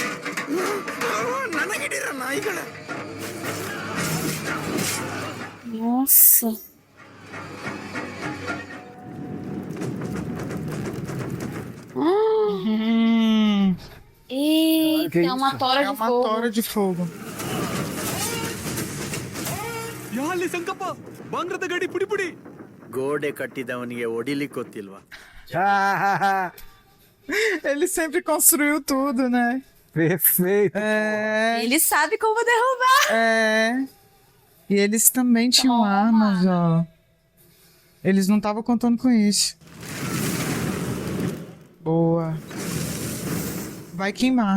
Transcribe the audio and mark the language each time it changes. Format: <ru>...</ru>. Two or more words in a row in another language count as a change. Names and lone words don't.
<pt>Nossa. Eita, é uma tora É de uma fogo. tora de fogo.</pt> <kn>ಯಾಲಿ ಸಂಕಪ್ಪ ಬಾಂಗ್ರದ ಗಡಿ ಪುಡಿ ಪುಡಿ ಗೋಡೆ ಕಟ್ಟಿದವನಿಗೆ ಹೊಡಿಲಿಕ್ಕೆ ಗೊತ್ತಿಲ್ವಾ?</kn> <pt>Ele sempre construiu tudo, né? Perfeito. É, Ele sabe como derrubar. é. E eles também tinham armas, ó. Eles não estavam contando com isso. Boa. Vai queimar.</pt>